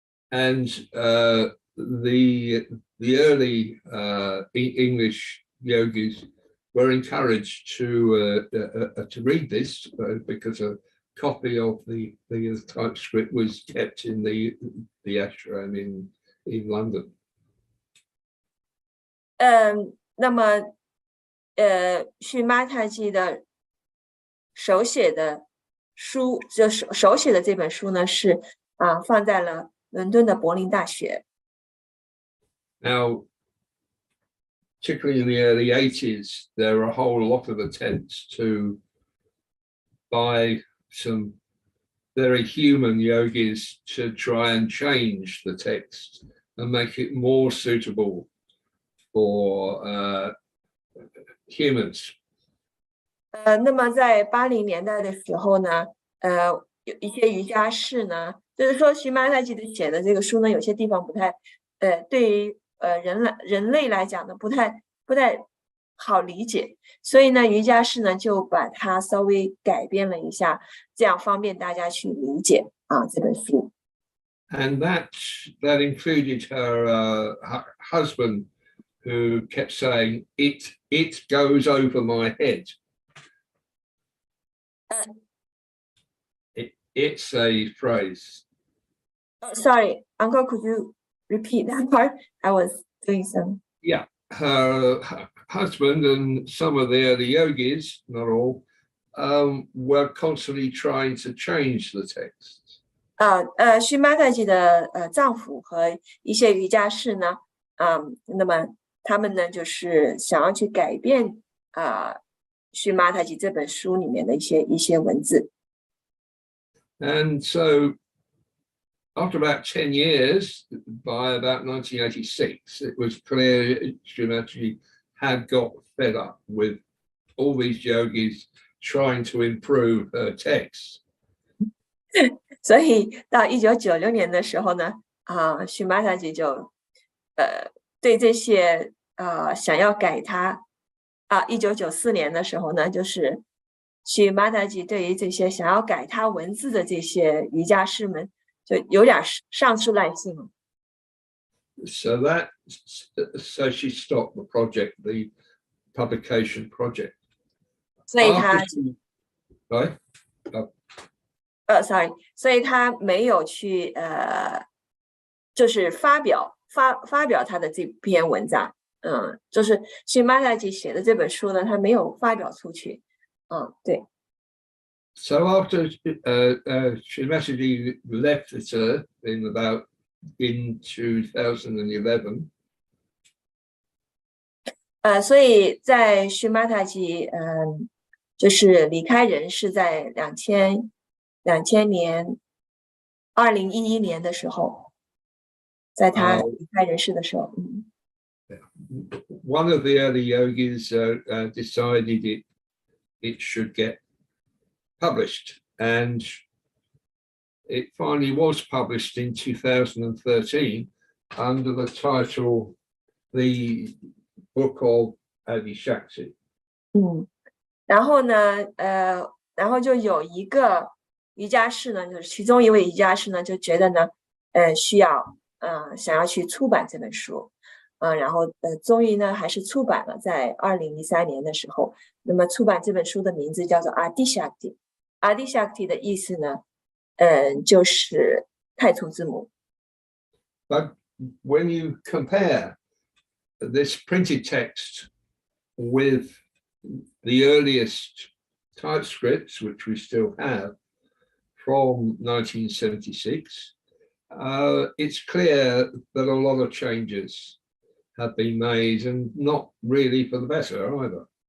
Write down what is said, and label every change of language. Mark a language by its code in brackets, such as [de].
[en] And the early English yogis were encouraged to read this because a copy of the typescript was kept in the ashram in London. [zh] 那么Shri Mataji 的手写的书，就是手写的这本书呢，是放在了伦敦的柏林大学。 [en] Now, particularly in the early 80s, there were a whole lot of attempts to, by some very human yogis, to try and change the text and make it more suitable for humans. [zh] 那么在80年代的时候呢，有一些瑜伽士呢，就是说Shri Mataji的写的这个书呢，有些地方不太，对于人类来讲呢，不太好理解，所以呢，瑜伽士呢就把它稍微改编了一下，这样方便大家去理解这本书。 [en] And that included her husband, who kept saying, it goes over my head. It's a phrase. Oh, sorry, Uncle, could you repeat that part? I was doing some. Yeah, her husband and some of the early yogis, not all, were constantly trying to change the text. [zh] Shri Mataji 的丈夫和一些瑜伽士呢，那么他们呢就是想要去改变Shri Mataji 这本书里面的一些文字。 [en] And so, after about 10 years, by about 1986, it was clear Shri Mataji had got fed up with all these yogis trying to improve her text. [zh] 所以到1996年的时候呢，Shri Mataji 就对这些想要改他1994年的时候呢，就是Shri Mataji 对于这些想要改他文字的这些瑜伽士们，就有点丧失耐性了。 [en] So she stopped the project, the publication project. [zh] 所以他 [en] sorry. [zh] 所以他没有去就是发表他的这篇文章，就是 Shri Mataji 写的这本书呢，他没有发表出去，对。 [en] So after Shri Mataji left this earth in 2011. [zh] 所以在 Shri Mataji 就是离开人世在2000年2011年的时候，在他离开人世的时候 [en] ，one of the early yogis decided it should get published, and it finally was published in 2013 under the title The Book of Adishakti. [zh] 然后呢然后就有一个瑜伽士呢，就是其中一位瑜伽士呢，就觉得呢需要想要去出版这本书，然后终于呢还是出版了，在2013年的时候。那么出版这本书的名字叫做 Adishakti 的意思呢就是太初之母。 [en] But when you compare this printed text with the earliest typescripts, which we still have from 1976, it's clear that a lot of changes have been made, and not really for the better either.